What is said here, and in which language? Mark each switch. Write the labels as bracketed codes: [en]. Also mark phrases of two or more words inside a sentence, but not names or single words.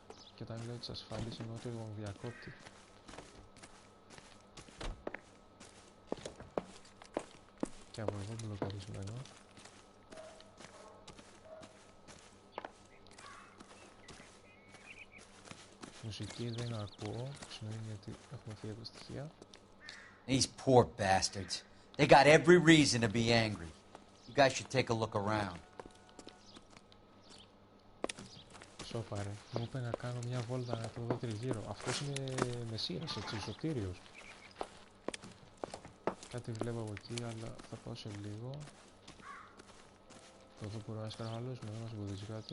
[el] Και όταν λέω τις ασφάλειες εννοώ το διακόπτη. Και από εδώ μπλοκαρισμένο. Μουσική δεν ακούω, σημαίνει ότι έχουμε φύγει από τα στοιχεία. [en] These poor bastards. They got every reason to be angry. You guys should take a look around. [el] Σώπα ρε, μου είπε να κάνω μια βόλτα να το δω τριγύρω. Αυτός είναι μεσίας, έτσι, σωτήριος. Κάτι βλέπω από εκεί, αλλά θα πάω σε λίγο. Εδώ μπορώ να σκαρφαλώσουμε, δεν μας εμποδίζει κάτι.